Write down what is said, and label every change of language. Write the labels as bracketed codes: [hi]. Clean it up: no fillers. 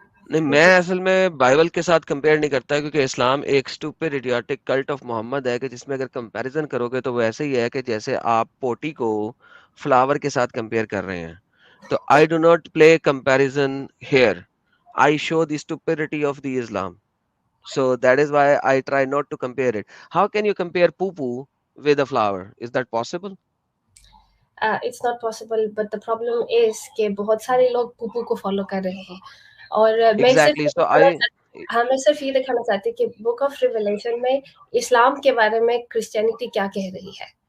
[ur] نہیں، میں اصل میں بائبل کے ساتھ کمپیئر نہیں کرتا کیونکہ اسلام ایک [en] stupid idiotic cult of [ur] محمد ہے کہ جس میں اگر کمپیریزن کرو گے تو وہ ایسے ہی ہے کہ جیسے آپ پوٹی کو فلاور کے ساتھ کمپیئر کر رہے ہیں. [en] تو I do not play comparison here. I show the stupidity of the Islam. So that is why I try not to compare it. How can you compare poo-poo with a flower? Is that possible? It's not possible, but the problem is [ur] کہ بہت سارے لوگ پوپو کو follow کر رہے ہیں، اور میں [en] Exactly. So [ur] میں صرف یہ دکھانا چاہتی کہ بک آف ریویلیشن میں اسلام کے بارے میں کرسچینٹی کیا کہہ رہی ہے.